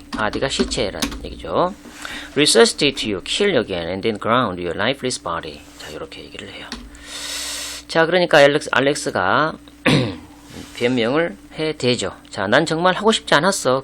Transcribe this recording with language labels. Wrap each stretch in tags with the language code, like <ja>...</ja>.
<ko>body가 시체란 얘기죠.</ko> <en>Resuscitate you, kill you again, and then ground your lifeless body.</en> <ko>자, 이렇게 얘기를 해요. 자, 그러니까 알렉스가 변명을 해대죠. 자, 난 정말 하고 싶지 않았어.</ko>